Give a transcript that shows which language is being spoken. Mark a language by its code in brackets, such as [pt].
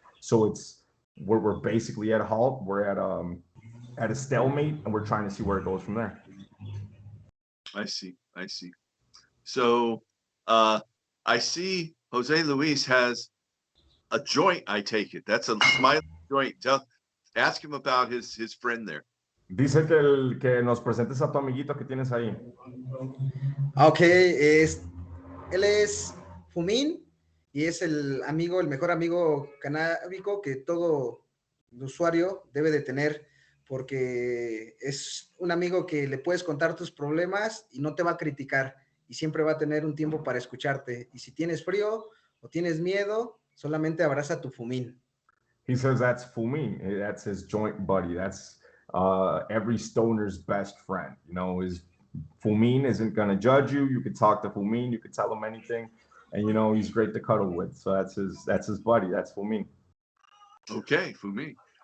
[en] So we're basically at a halt. We're at a stalemate, and we're trying to see where it goes from there. I see. So I see Jose Luis has a joint, I take it. That's a Smiley joint. Ask him about his friend there. [es] Dice que nos presentes a tu amiguito que tienes ahí. Ok, él es Fumín y es el mejor amigo canábico que todo usuario debe de tener, porque es un amigo que le puedes contar tus problemas y no te va a criticar y siempre va a tener un tiempo para escucharte. Y si tienes frío o tienes miedo, solamente abraza a tu Fumín. [en] He says that's Fumin. That's his joint buddy. That's every stoner's best friend. You know, Fumin isn't going to judge you. You could talk to Fumin. You could tell him anything. And, you know, he's great to cuddle with. So that's his buddy. That's Fumin. Okay, Fumin.